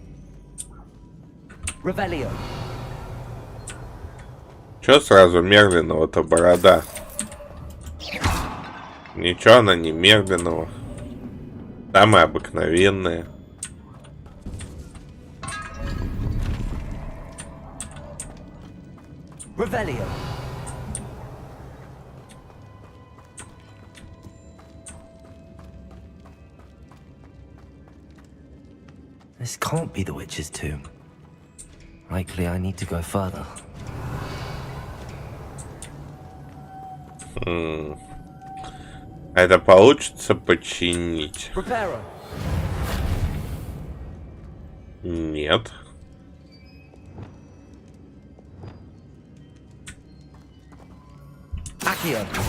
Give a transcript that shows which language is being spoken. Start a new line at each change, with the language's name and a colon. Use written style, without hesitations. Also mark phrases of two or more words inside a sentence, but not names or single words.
Russian: Revelio. Чё сразу Мерлинова-то борода? Ничего она не Мерлинова. Самая обыкновенная. Revelio.
English: This can't be the witch's tomb. Likely I need to go further.
Russian: Это получится починить? Reparo. Нет. Accio.